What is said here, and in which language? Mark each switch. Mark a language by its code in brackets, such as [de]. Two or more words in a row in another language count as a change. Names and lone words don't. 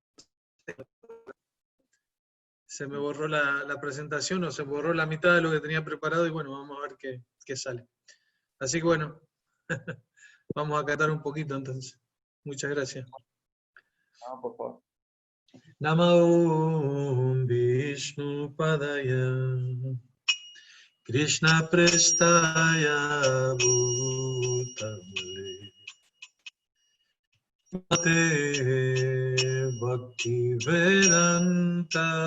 [es] Se me borró la presentación, o se borró la mitad de lo que tenía preparado, y bueno, vamos a ver qué sale. Así que bueno, vamos a catar un poquito entonces. Muchas gracias. no, por favor. [sa] नमो विष्णु पादाय कृष्ण प्रेष्ठाय भूतले मते भक्ति वेदान्त